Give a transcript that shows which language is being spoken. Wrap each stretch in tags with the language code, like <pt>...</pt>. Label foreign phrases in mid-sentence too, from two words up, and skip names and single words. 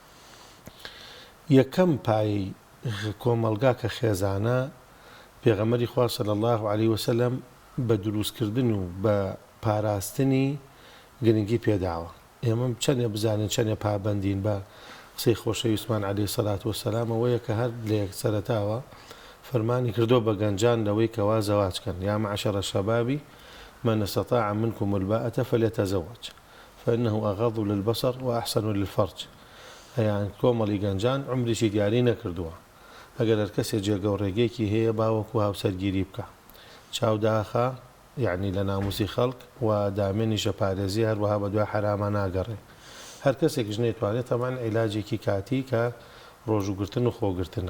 <ckb>یەکەم پای کۆمەلگا کە خێزانە پێغەمبەری خوا</ckb> <ar>صلی الله عليه وسلم</ar> <ckb>بە دروستکردن و بە پاراستنی گرنگی پێداوە. ئێمە چەندێ بزانین چەندێ پابەندین بە قسەی خۆشەویستمان</ckb> <ar>عەلەیهی سەڵات وەسەلام</ar> <ckb>ئەوەیە کە هەر لە یەکسەرەتاوە فەرمانی کردو بە گەنجان لەوەی کەوا زەواجکەن،</ckb> <ar>یا معشەرە الشەبابی من استطاع منكم الباءة فليتزوج فإنه أغض للبصر وأحسن للفرج.</ar> <ckb>يعني کۆمەڵی گەنجان عمریشی دیاری نەکردووە، ئەگەر هەر کەسێ جێگە و ڕێگەیەکی هەیە باوەکو هاوسەرگیری بکە، چاوداخە یعنی لە ناموسی خەڵک و دامێنیشە پارێزی هەروەها بە دوای حراما ناگەڕێ. هەر کەسێکیش نەیتوانێت تەمان عیلاجێکی کاتی کە ڕۆژوگرتن و خۆگرتنە.</ckb>